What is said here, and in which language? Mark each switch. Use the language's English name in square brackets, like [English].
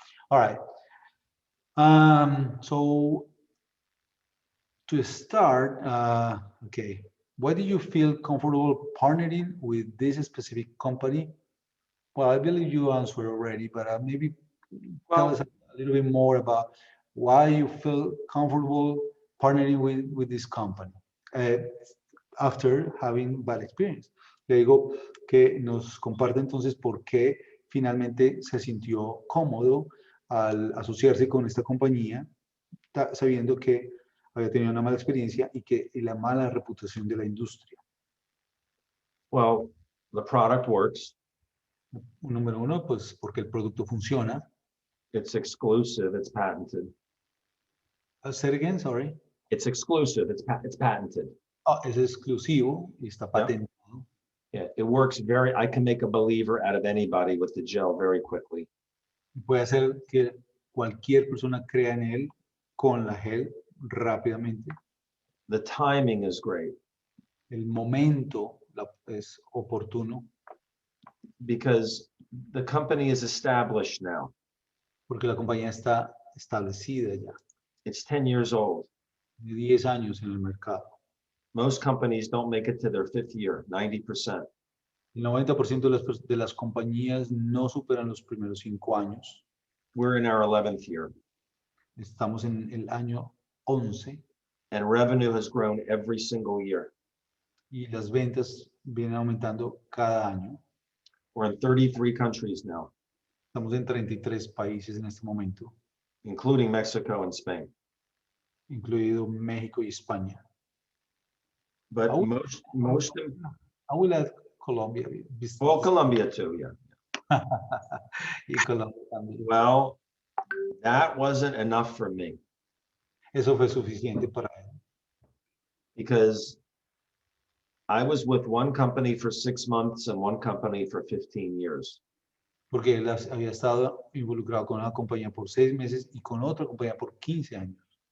[English] All right. So, to start, okay, why do you feel comfortable partnering with this specific company? Well, I believe you answered already, but maybe tell us a little bit more about why you feel comfortable partnering with this company after having bad experience. [Spanish] Le digo que nos comparte entonces por qué finalmente se sintió cómodo al asociarse con esta compañía, sabiendo que había tenido una mala experiencia y la mala reputación de la industria. [English] Well, the product works. [Spanish] Número uno, pues porque el producto funciona. [English] It's exclusive. It's patented. Say it again, sorry. It's exclusive. It's patented. [Spanish] Es exclusivo y está patentado. [English] Yeah. it works I can make a believer out of anybody with the gel very quickly. [Spanish] Puede hacer que cualquier persona crea en él con la gel rápidamente. [English] The timing is great [Spanish] El momento es oportuno [English] because the company is established now. [Spanish] porque la compañía está establecida ya, [English] It's 10 years old. [Spanish] de 10 años en el mercado. [English] Most companies don't make it to their 5th year, 90%. [Spanish] El 90% de las compañías no superan los primeros 5 años. [English] We're in our 11th year, [Spanish] Estamos en el año 11 [English] and revenue has grown every single year. [Spanish] y las ventas vienen aumentando cada año. [English] We're in 33 countries now, [Spanish] Estamos en 33 países en este momento, [English] including Mexico and Spain. [Spanish] incluido México y España. [English] But Oh. most I will add Colombia. well, Colombia too, yeah. [Spanish] Y Colombia también. [English] Well, that wasn't enough for me [Spanish] Eso fue suficiente para él. [English] because I was with one company for 6 months and one company for 15 years. [Spanish] Porque él había estado involucrado con una compañía por 6 meses y con otra compañía por 15 años.